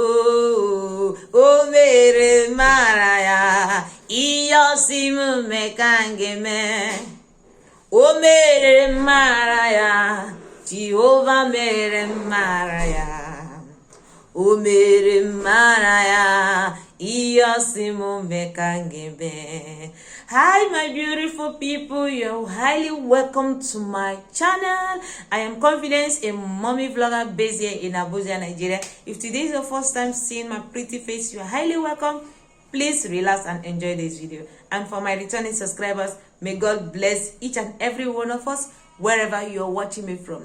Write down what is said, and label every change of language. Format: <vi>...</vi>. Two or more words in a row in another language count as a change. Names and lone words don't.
<ig>O mere maraya, ihosimu mekangeme. O mere maraya, Jehovah mere maraya. O mere maraya, ihosimu mekangeme.</ig> <en>Hi my beautiful people, you're highly welcome to my channel. I am Confidence, a mommy vlogger based here in Abuja, Nigeria. If today is your first time seeing my pretty face, you're highly welcome. Please relax and enjoy this video. And for my returning subscribers, may God bless each and every one of us wherever you're watching me from.</en>